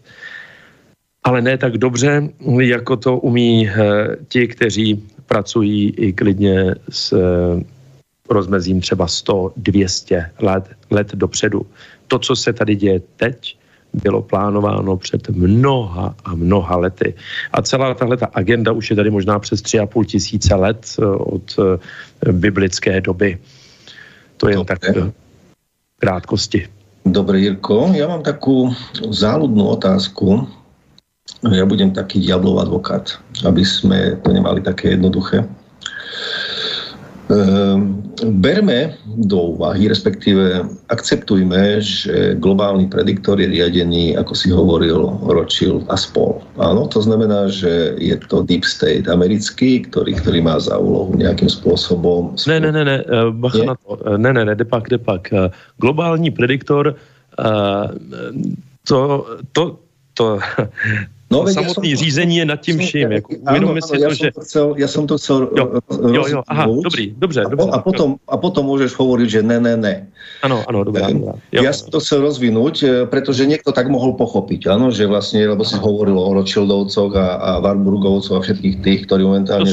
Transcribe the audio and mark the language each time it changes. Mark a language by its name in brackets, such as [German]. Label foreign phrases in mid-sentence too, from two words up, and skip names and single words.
[Czech] Ale ne tak dobře, jako to umí ti, kteří pracují i klidně s rozmezím třeba 100-200 let dopředu. To, co se tady děje teď, bylo plánováno před mnoha a mnoha lety. A celá tahleta agenda už je tady možná přes 3,5 tisíce let od biblické doby. To je tak krátkosti. [Slovak] Dobre, Jirko, ja mám takú záľudnú otázku. Ja budem taký diablov advokát, aby sme to nemali také jednoduché. Berme do úvahy, respektíve akceptujme, že globálny prediktor je riadený, ako si hovoril, Rothschild a spol. Áno, to znamená, že je to [English] deep state [Slovak] americký, ktorý má za úlohu nejakým spôsobom... [Czech] Ne, bacha na to. Ne, depak. Globální prediktor, No, samotný řízení je nad tím vším. Uvědomme si to, že... [Slovak] Ja som to chcel [Czech] Jo, aha, dobře. [Slovak] A potom môžeš hovoriť, že ne. Áno, dobré. Ja som to chcel rozvinúť, pretože niekto tak mohol pochopiť, áno, že vlastne, lebo si hovoril o Rothschildovcoch a Warburgovcoch a všetkých tých, ktorí momentálne...